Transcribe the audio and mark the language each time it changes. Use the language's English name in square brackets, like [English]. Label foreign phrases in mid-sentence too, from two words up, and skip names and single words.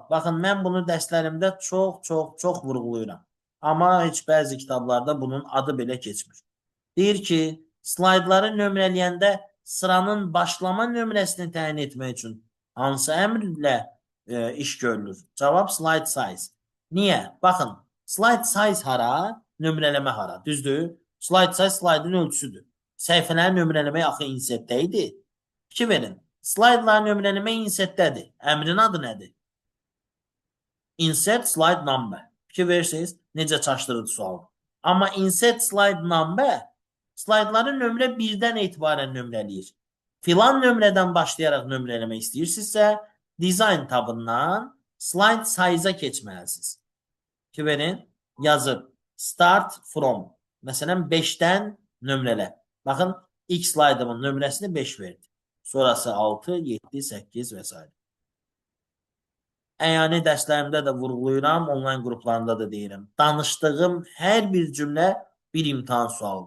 [Azerbaijani] Baxın, mən bunu dərslərimdə çox vurğulayıram. Amma heç bəzi kitablarda bunun adı belə keçmir. Deyir ki, slaydları nömrələyəndə sıranın başlama nömrəsini təyin etmək üçün hansı əmrlə iş görülür? [English] Cavab slide size. [Azerbaijani] Niyə? Baxın, [English] slide size [Azerbaijani] hara, nömrələmə hara. Düzdür? [English] Slide size [Azerbaijani] slaytın ölçüsüdür. Səhifələri nömrələmək axı insertdə idi. Fikir verin. Slaytları nömrələmək insertdədir. Əmrin adı nədir? [English] Insert slide number. [Azerbaijani] Fikir verirsiniz, necə çaşdırıcı sual. Amma [English] insert slide number [Azerbaijani] slaytları nömrə 1-dən etibarən nömrələyir. Filan nömrədən başlayaraq nömrələmək istəyirsinizsə, design tabından [English] slide size- [Azerbaijani] a keçməlisiniz. Ki verin, yazıb [English] start from. [Azerbaijani] Məsələn, 5-dən nömrələ. Baxın, ilk slaydımın nömrəsini 5 verdi. Sonrası 6, 7, 8 və s. Əyani dərslərimdə də vurğulayıram, online qruplarında da deyirəm. Danışdığım hər bir cümlə bir imtahan sualıdır.